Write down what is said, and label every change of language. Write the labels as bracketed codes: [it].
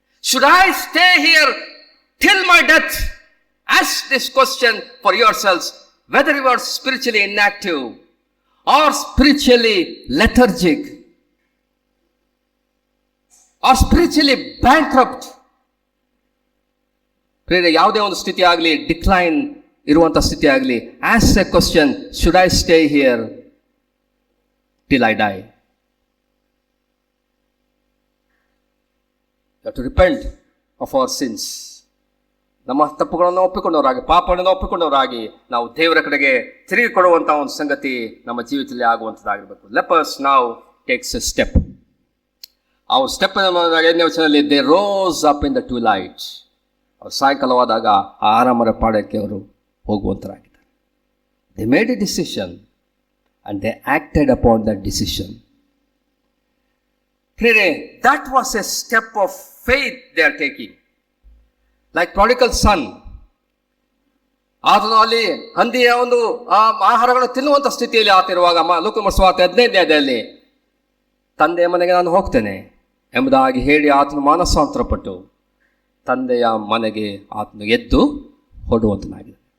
[en] Should I stay here till my death? Ask this question for yourselves, whether you are spiritually inactive are spiritually lethargic are spiritually bankrupt. [kn] ಪ್ರಿಯರೇ, ಯಾವುದೇ ಒಂದು ಸ್ಥಿತಿ ಆಗಲಿ, [en] Decline ಇರುವಂತ ಸ್ಥಿತಿ ಆಗಲಿ, ask a question, should I stay here till I die? We have to repent of our sins. [kn] ನಮ್ಮ ತಪ್ಪುಗಳನ್ನು ಒಪ್ಪಿಕೊಂಡವರಾಗಿ, ಪಾಪಗಳನ್ನು ಒಪ್ಪಿಕೊಂಡವರಾಗಿ ನಾವು ದೇವರ ಕಡೆಗೆ ತಿರುಗಿ ಕೊಡುವಂತಹ ಒಂದು ಸಂಗತಿ ನಮ್ಮ ಜೀವಿತದಲ್ಲಿ ಆಗುವಂಥದ್ದಾಗಿರ್ಬೇಕು. [en] Lepers ನಾವು takes a step. [kn] ಅವ್ರ ಸ್ಟೆಪ್ 5ನೇ ವಚನದಲ್ಲಿ, [en] They rose up in the twilight. [kn] ಅವ್ರು ಸಾಯಂಕಾಲವಾದಾಗ ಆರಾಮರ ಪಾಡಕ್ಕೆ ಅವರು ಹೋಗುವಂತರಾಗಿದ್ದಾರೆ. [en] They made a decision and they acted upon that decision. That was a step of faith they are taking. Like prodigal son, [kn] ಆತನು ಅಲ್ಲಿ ಹಂದಿಯ ಒಂದು ಆಹಾರಗಳನ್ನು ತಿನ್ನುವಂತ ಸ್ಥಿತಿಯಲ್ಲಿ ಆತಿರುವಾಗ, ಲೂಕ ಸುವಾರ್ತೆ 15ನೇ ಅಧ್ಯಾಯದಲ್ಲಿ, ತಂದೆಯ ಮನೆಗೆ ನಾನು ಹೋಗ್ತೇನೆ ಎಂಬುದಾಗಿ ಹೇಳಿ ಆತನು ಮಾನಸಾಂತರಪಟ್ಟು ತಂದೆಯ ಮನೆಗೆ ಆತನು ಎದ್ದು ಹೊರಡುವಂತನಾಗಿದೆ.